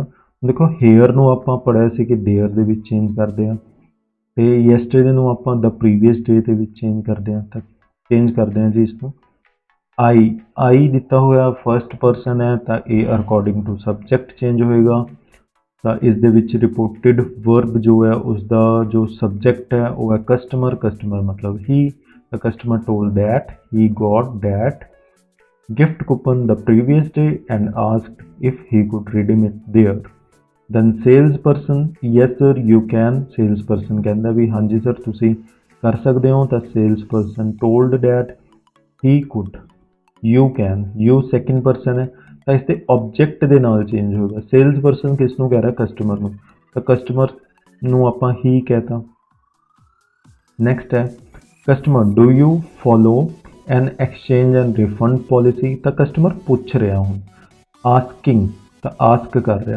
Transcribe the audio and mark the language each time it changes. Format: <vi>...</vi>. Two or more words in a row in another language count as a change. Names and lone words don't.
<pa>ਦੇਖੋ ਹੇਅਰ ਨੂੰ ਆਪਾਂ ਪੜ੍ਹਿਆ ਸੀ ਕਿ ਦੇਅਰ ਦੇ ਵਿੱਚ ਚੇਂਜ ਕਰਦੇ ਆ, ਤੇ ਯੈਸਟਰਡੇ ਨੂੰ ਆਪਾਂ ਦਾ</pa> <en>previous day</en> <pa>ਦੇ ਵਿੱਚ ਚੇਂਜ ਕਰਦੇ ਆ, ਤਾਂ ਚੇਂਜ ਕਰਦੇ ਆ ਜੀ ਇਸ ਨੂੰ। ਆਈ ਦਿੱਤਾ ਹੋਇਆ</pa> <en>first person</en> <pa>ਹੈ ਤਾਂ ਇਹ</pa> <en>according to subject change</en> <pa>ਹੋਏਗਾ। ਤਾਂ ਇਸ ਦੇ ਵਿੱਚ</pa> <en>reported verb</en> <pa>ਜੋ ਹੈ ਉਸ ਦਾ ਜੋ ਸਬਜੈਕਟ ਹੈ ਉਹ ਹੈ ਕਸਟਮਰ, ਕਸਟਮਰ ਮਤਲਬ ਹੀ।</pa> <en>The customer told that he got that gift coupon the previous day and asked if he could redeem it there. Then salesperson, yes sir you can,</en> <pa>salesperson ਕਹਿੰਦਾ ਵੀ ਹਾਂਜੀ ਸਰ ਤੁਸੀਂ ਕਰ ਸਕਦੇ ਹੋ। ਤਾਂ</pa> <en>salesperson told that he could, you can, you second person</en> <pa>ਹੈ ਤਾਂ ਇਸ ਦੇ object ਦੇ ਨਾਲ ਚੇਂਜ ਹੋਏਗਾ। salesperson ਕਿਸ ਨੂੰ ਕਹਿ ਰਿਹਾ, ਕਸਟਮਰ ਨੂੰ, ਤਾਂ ਕਸਟਮਰ ਨੂੰ ਆਪਾਂ ਹੀ ਕਹਿਤਾ।</pa> <en>Next is customer, do you follow an exchange and refund policy.</en> <pa>ਤਾਂ ਕਸਟਮਰ ਪੁੱਛ ਰਿਹਾ ਹੁਣ, ਆਸਕਿੰਗ ਤਾਂ ਆਸਕ ਕਰ ਰਿਹਾ।</pa>